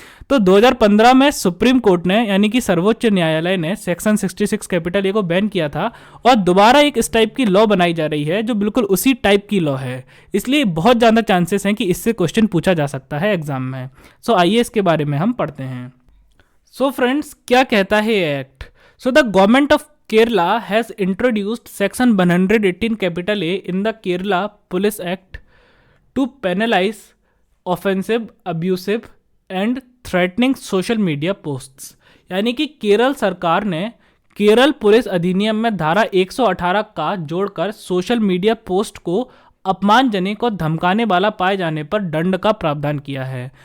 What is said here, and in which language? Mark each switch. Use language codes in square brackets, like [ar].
[hi] तो 2015 में supreme court ने यानी कि सर्वोच्च न्यायालय ने सेक्शन 66 कैपिटल ए को बैन किया था और दोबारा एक इस टाइप की लॉ बनाई जा रही है जो बिल्कुल उसी टाइप की लॉ है, इसलिए बहुत ज़्यादा चांसेस हैं कि इससे क्वेश्चन पूछा जा सकता है एग्जाम में। सो आइए इसके बारे में हम पढ़ते हैं। सो फ्रेंड्स क्या कहता है ये act? [en] So the government of Kerala has introduced section 118 capital A in the Kerala Police Act to penalise offensive, abusive and threatening social media posts. [hi] यानी कि केरल सरकार ने केरल पुलिस अधिनियम में धारा 118 का जोड़कर सोशल मीडिया पोस्ट को अपमानजनक और धमकाने वाला पाए जाने पर दंड का प्रावधान किया है।